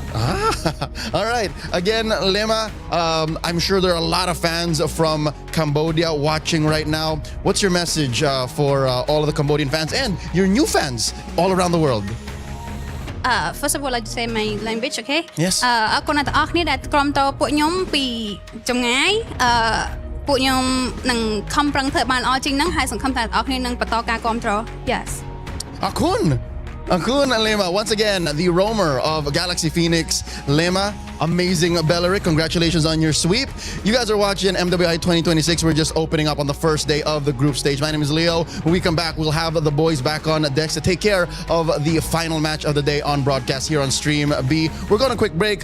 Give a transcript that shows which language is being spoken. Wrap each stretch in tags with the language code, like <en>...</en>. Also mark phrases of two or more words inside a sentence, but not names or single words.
<en>All right. Again, Lema, I'm sure there are a lot of fans from Cambodia watching right now. What's your message for all of the Cambodian fans and your new fans all around the world? First of all, I'd like to say my language, okay? Yes.</en> <km>អរគុណអ្នកទាំងអស់គ្នាដែលក្រុមតពួកខ្ញុំពីចម្ងាយពួកខ្ញុំនឹងខំប្រឹងធ្វើបានល្អជាងហ្នឹងហើយសង្ឃឹមថាអ្នកទាំងអស់គ្នានឹងបន្តការគាំទ្រ Yes.</km> <en>Akun Lema, once again, the roamer of Galaxy Phoenix, Lema, amazing Belleric. Congratulations on your sweep. You guys are watching MWI 2026. We're just opening up on the first day of the group stage. My name is Leo. When we come back, we'll have the boys back on decks to take care of the final match of the day on broadcast here on Stream B. We're going a quick break.</en>